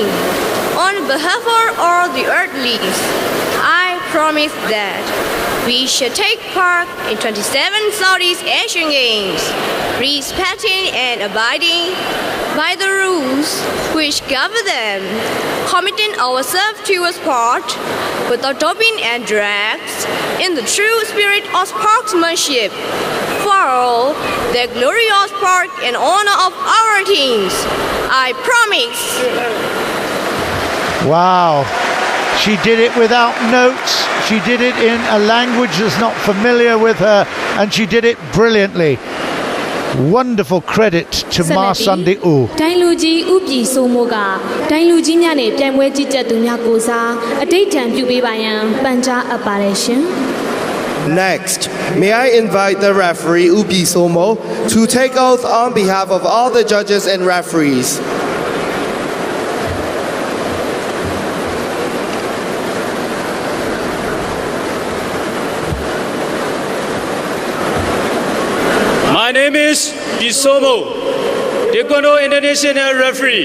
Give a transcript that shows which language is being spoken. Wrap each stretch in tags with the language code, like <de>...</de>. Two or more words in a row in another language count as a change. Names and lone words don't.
<en>On behalf of all the earthlies, I promise that we shall take part in 27 Southeast Asian Games, respecting and abiding by the rules which govern them, committing ourselves to a sport without doping and drugs, in the true spirit of sportsmanship, for the glorious sport and honor of our teams. I promise. Wow. She did it without notes. She did it in a language that's not familiar with her, and she did it brilliantly. Wonderful credit to Ma Sunday U.</en> <my>တိုင်းလူကြီးဥပြည်စိုးမိုးကတိုင်းလူကြီးများနဲ့ပြိုင်ပွဲကြီးကြပ်သူများကိုစားအတိတ်ထံပြုပေးပါရန်ပန်ကြားအပ်ပါတယ်ရှင်</my> <en>Next, may I invite the referee Upi Somo to take oath on behalf of all the judges and referees. My name is Bisomo, Taekwondo International Referee.</en>